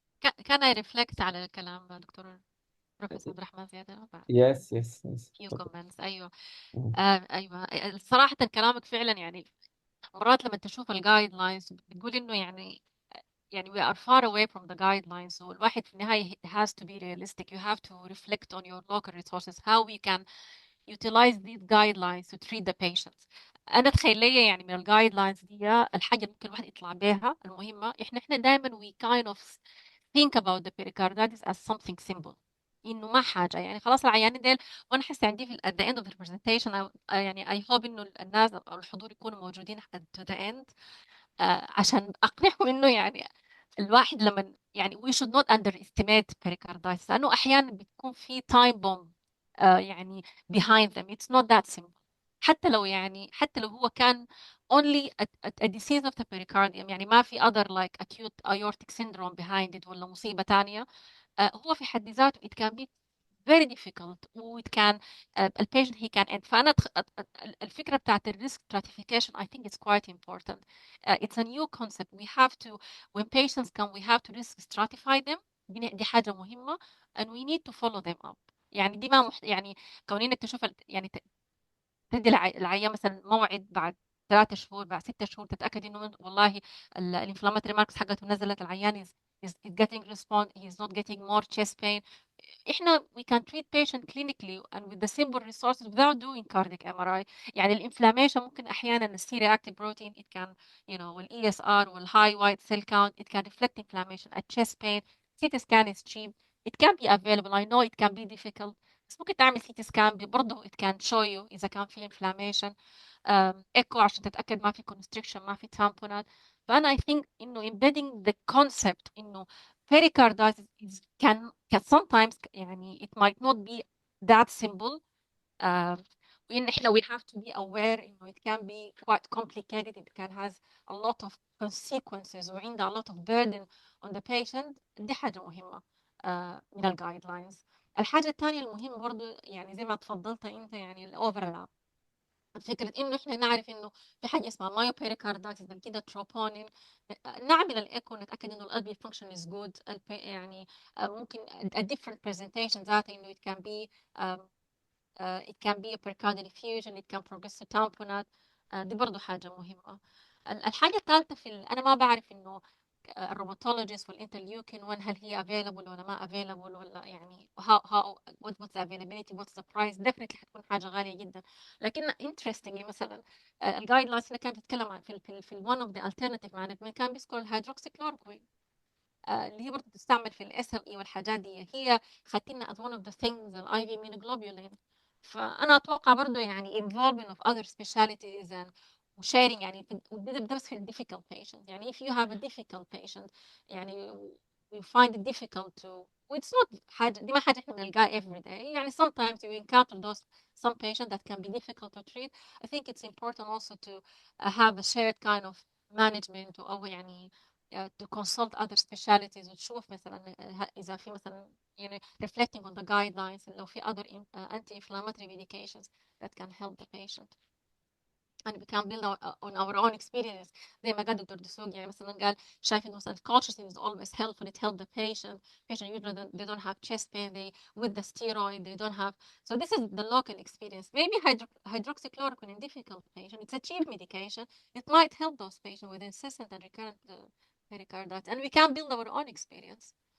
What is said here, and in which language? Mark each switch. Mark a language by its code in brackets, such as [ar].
[en] Can I reflect [ar] على الكلام دكتور بروفيسور عبد الرحمن زيادة؟ [en] Yes. few comments. [ar] أيوة. أيوة صراحة كلامك فعلا، يعني مرات لما تشوف الجايد لاينز بتقول إنه يعني [en] we are far away from the guidelines. [ar] والواحد في النهاية [en] it has to be realistic. You have to reflect on your local resources, how we can utilize these guidelines to treat the patients. [ar] أنا تخيلية يعني من الجايدلاينز دي الحاجة ممكن الواحد يطلع بها المهمة، إحنا دائما [en] we kind of think about the pericarditis as something simple، [ar] إنه ما حاجة، يعني خلاص العيانين ديل. وأنا حاسة عندي في [en] at the end of the presentation [ar] يعني [en] I hope [ar] إنه الناس أو الحضور يكونوا موجودين [en] to the end [ar] عشان أقنعهم إنه يعني الواحد لما يعني [en] we should not underestimate pericarditis، [ar] لأنه أحيانا بتكون في [en] time bomb [ar] يعني [en] behind them. It's not that simple. [ar] حتى لو هو كان [en] only a disease of the pericardium، [ar] يعني ما في [en] other like acute aortic syndrome behind it [ar] ولا مصيبة تانية، هو في حد ذاته [en] it can be very difficult و it can البيشنت he can end. [ar] فأنا الفكرة بتاعت الريسك [en] stratification I think it's quite important. It's a new concept. We have to, when patients come, we have to risk stratify them. [ar] دي حاجة مهمة [en] and we need to follow them up. [ar] يعني دي ما يعني كونينك تشوف يعني تدي العيان مثلا موعد بعد 3 شهور، بعد 6 شهور، تتأكد إنه والله الانفلاماتوري ماركس حقته نزلت، العيان [en] is getting response, he's not getting more chest pain. إحنا we can treat patient clinically and with the simple resources without doing cardiac MRI. يعني الانفلامation [ar] ممكن أحيانا [en] ال C-reactive protein it can وال ESR وال high white cell count it can reflect inflammation. A chest pain CT scan is cheap, it can be available. I know it can be difficult [ar] بس ممكن تعمل [en] CT scan برضه it can show you [ar] إذا كان في [en] inflammation. [ar] echo عشان تتأكد ما في constriction ما في tamponade. [en] فأنا I think إنه embedding the concept إنه pericarditis can sometimes يعني it might not be that simple. [ar] وإن إحنا [en] we have to be aware إنه it can be quite complicated, it can has a lot of consequences وعنده a lot of burden on the patient. [ar] دي حاجة مهمة من ال guidelines. الحاجة الثانية المهمة برضو يعني زي ما تفضلت أنت يعني الأوفرلاب، فكرة إنه إحنا نعرف إنه في حاجة اسمها مايو بيريكاردايتس بعد كده تروبونين، نعمل الإيكو نتأكد إنه القلب [en] function is good. [ar] يعني ممكن [en] a different presentation ذاته إنه it can be a pericardial effusion, it can progress to tamponade. [ar] دي برضو حاجة مهمة. الحاجة الثالثة أنا ما بعرف إنه الروماتولوجيست والانترليوكين وين هل هي available ولا ما available ولا يعني [en] how what's the availability, what's the price. definitely [ar] هتكون حاجة غالية جدا. لكن [en] interestingly [ar] مثلا الجايد لاينز اللي كانت تتكلم عن في [en] one of the alternative management [ar] كان بيذكر hydroxychloroquine اللي هي برضه تستعمل في الاس ام اي والحاجات دي. هي خدتنا [en] as one of the things الاي في immunoglobulin. [ar] فانا اتوقع برضه يعني [en] involvement of other specialties and sharing [ar] يعني ده بس في ال [en] difficult patients. يعني if you have a difficult patient يعني we find it difficult to it's not [ar] حاجة دي ما حاجة احنا بنلقاها [en] every day. يعني sometimes you encounter those some patients that can be difficult to treat. I think it's important also to have a shared kind of management أو يعني to consult other specialties [ar] وتشوف مثلا إذا في مثلا يعني [en] reflecting on the guidelines لو في other anti-inflammatory medications that can help the patient. And we can build on our own experience. [ar] زي ما قال دكتور دسوقي يعني مثلا قال شايف إنه مثلا [en] consciousness is always helpful. It helps the patient usually they don't have chest pain, they with the steroid they don't have. So this is the local experience. Maybe hydroxychloroquine in difficult patient, it's a cheap medication. It might help those patients with incessant and recurrent pericarditis, and we can build our own experience.